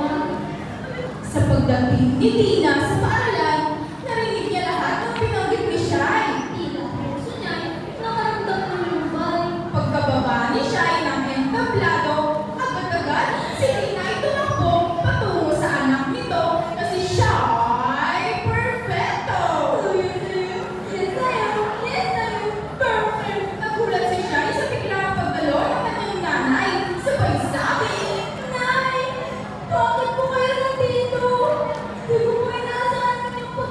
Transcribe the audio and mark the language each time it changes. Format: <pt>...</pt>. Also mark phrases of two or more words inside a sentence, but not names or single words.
<tl>Sa pagdating ni Tina sa paaralan, narinig niya lahat ng pinanggit ni Shai. Tila puso niya'y nakaramdam ng lumbay. Pagkababa ni Shai ng entablado, agad-agad si Tina ay tumakbo patungo sa anak nito na si Shai Perfecto.</tl> <en>Yes, I am. Yes, I am. Perfect.</en> <tl>Nagulat si Shai sa biglang pagdalo ng kanyang nanay. Sabay sabi, Nay, bakit po kayo nandito? Di ko po inaasahan na</tl>